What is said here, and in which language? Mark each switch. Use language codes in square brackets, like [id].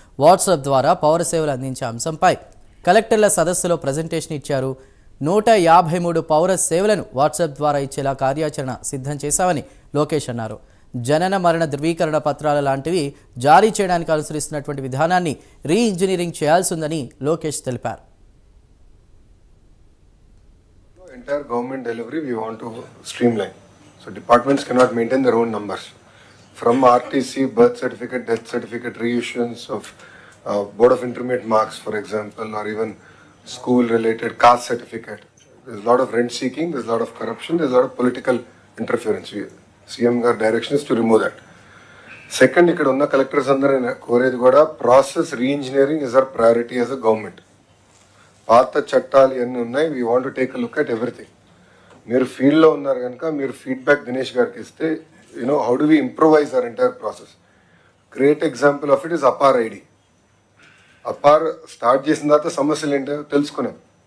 [te] WhatsApp ద్వారా పౌర సేవలు అందించే అంశంపై కలెక్టర్ల సదస్సులో ప్రెజెంటేషన్ ఇచ్చారు. 153 పౌర సేవలను వాట్సాప్ ద్వారా ఇచ్చేలా కార్యాచరణ సిద్ధం చేశామని లోకేష్ అన్నారు. జనన మరణ ధృవీకరణ పత్రాల లాంటివి జారీ చేయడానికి అనుసరిస్తున్నటువంటి విధానాన్ని రీఇంజనీరింగ్ చేయాల్సి ఉందని లోకేష్ తెలిపారు. [en] Entire government delivery we want to streamline. So departments cannot maintain their own numbers. From RTC, birth certificate, death certificate, reissuance of Board of Intermediate Marks, for example, or even school-related caste certificate. There's a lot of rent seeking, there's a lot of corruption, there's a lot of political interference. CM direction is to remove that. Second, [te] ikkada unna collectors andaru koredi kuda [en] process re-engineering is our priority as a government. [te] పాత చట్టాలు ఎన్ని ఉన్నాయి [en] We want to take a look at everything. [te] మీరు ఫీల్డ్లో ఉన్నారు కనుక మీరు feedback Dinesh గారికి ఇస్తే [en] How do we improvise our entire process. Great example of it is APAAR ID. [te] APAAR start చేసిన తర్వాత సమస్యలు ఏంటో తెలుసుకున్నాం.